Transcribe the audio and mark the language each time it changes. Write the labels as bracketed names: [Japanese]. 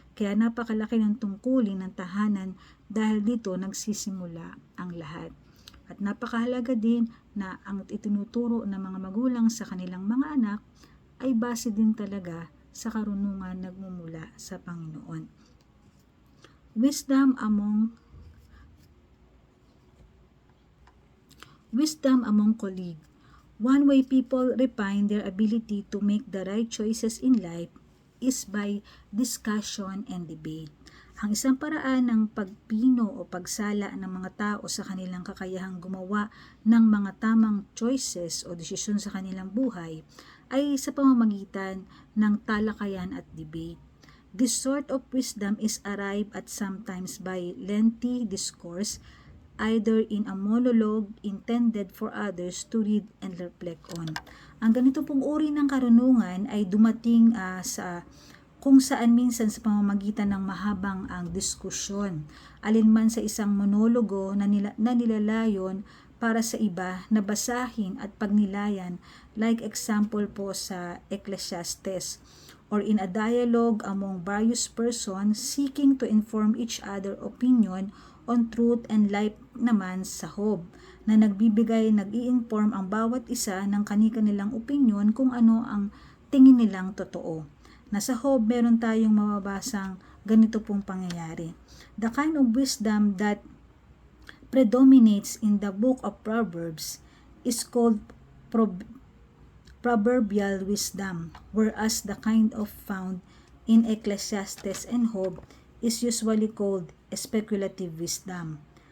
[Filipino] Kaya napakalaki ng tungkulin ng tahanan dahil dito nagsisimula ang lahat. At napakahalaga din na ang itinuturo ng mga magulang sa kanilang mga anak ay base din talaga sa karunungan nagmumula sa Panginoon. [English] Wisdom among colleagues. One way people refine their ability to make the right choices in life is by discussion and debate. [Filipino] Ang isang paraan ng pagpino o pagsala ng mga tao sa kanilang kakayahang gumawa ng mga tamang choices o desisyon sa kanilang buhay ay sa pamamagitan ng talakayan at debate. [English] This sort of wisdom is arrived at sometimes by lengthy discourse, either in a monologue intended for others to read and reflect on. [Filipino] Ang ganito pong uri ng karunungan ay dumating sa kung saan minsan sa pamamagitan ng mahabang ang diskusyon, alinman sa isang monologo na nilalayon para sa iba na basahin at pagnilayan, [English] like example [Filipino] po sa Ecclesiastes, [English] or in a dialogue among various persons seeking to inform each other opinion on truth and life [Filipino] naman sa Job, na nag-i-inform ang bawat isa ng kani-kanilang opinion kung ano ang tingin nilang totoo. Nasa Job, meron tayong mababasang ganito pong pangyayari. [English] The kind of wisdom that predominates in the book of Proverbs is called proverbial wisdom, whereas the kind of found in Ecclesiastes and Job is usually called speculative wisdom.